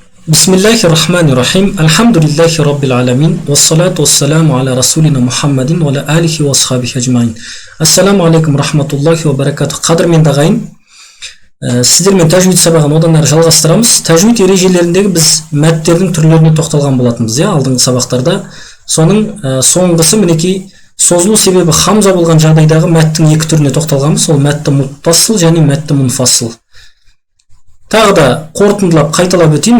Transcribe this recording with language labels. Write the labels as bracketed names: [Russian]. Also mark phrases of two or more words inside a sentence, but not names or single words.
[Arabic] بسم الله الرحمن الرحيم. الحمد لله رب العالمين. والصلاة والسلام على رسولنا محمد وعلى آله وأصحابه أجمعين. السلام عليكم رحمة الله وبركاته. [Kazakh] Қадірменді ағайын, сіздермен тәжвид сабағын одан әрі жалғастырамыз. Тәжвид ережелеріндегі біз мәттердің түрлеріне тоқталған болатынбыз, алдыңғы сабақтарда. Соның соңғысы мінекей созылу себебі хамза болған жағдайдағы мәттің екі түріне тоқталғанбыз. Ол мәтті муттасыл және мәтті мунфасыл. Тағы да қорытындылап қайталап өтейін.